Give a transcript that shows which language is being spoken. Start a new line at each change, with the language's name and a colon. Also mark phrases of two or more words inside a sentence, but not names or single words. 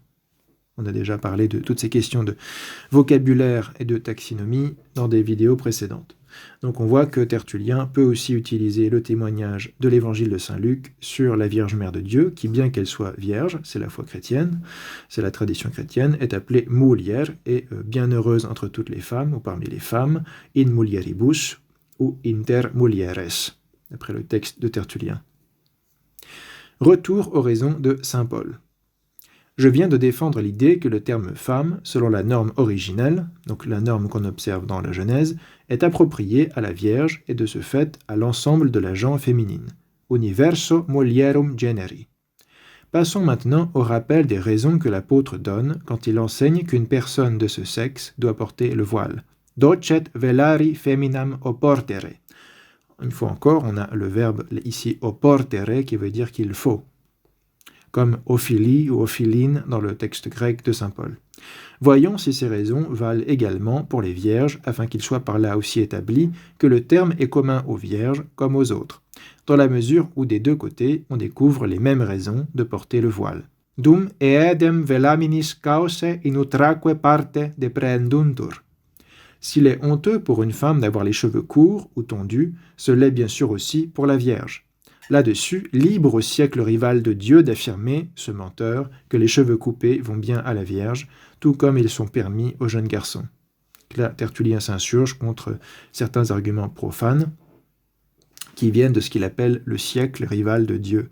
French: On a déjà parlé de toutes ces questions de vocabulaire et de taxinomie dans des vidéos précédentes. Donc on voit que Tertullien peut aussi utiliser le témoignage de l'évangile de saint Luc sur la Vierge Mère de Dieu, qui bien qu'elle soit vierge, c'est la foi chrétienne, c'est la tradition chrétienne, est appelée mulier et bienheureuse entre toutes les femmes, ou parmi les femmes,
Latin: in mulieribus ou inter mulieres,
French: d'après le texte de Tertullien. Retour aux raisons de saint Paul. Je viens de défendre l'idée que le terme « femme », selon la norme originelle, donc la norme qu'on observe dans la Genèse, est approprié à la Vierge et de ce fait à l'ensemble de la gent féminine.
Latin: Universo mulierum generi.
French: Passons maintenant au rappel des raisons que l'apôtre donne quand il enseigne qu'une personne de ce sexe doit porter le voile.
Latin: docet velari feminam oportere.
French: Une fois encore, on a le verbe ici oportere qui veut dire qu'il faut, comme ophilie ou ophiline dans le texte grec de saint Paul. Voyons si ces raisons valent également pour les vierges, afin qu'il soit par là aussi établi que le terme est commun aux vierges comme aux autres, dans la mesure où des deux côtés on découvre les mêmes raisons de porter le voile.
Latin: Dum eadem velaminis cause in utraque parte depreduntur.
French: S'il est honteux pour une femme d'avoir les cheveux courts ou tondus, ce l'est bien sûr aussi pour la Vierge. Là-dessus, libre au siècle rival de Dieu d'affirmer, ce menteur, que les cheveux coupés vont bien à la Vierge, tout comme ils sont permis aux jeunes garçons. Là, Tertullien s'insurge contre certains arguments profanes qui viennent de ce qu'il appelle le siècle rival de Dieu.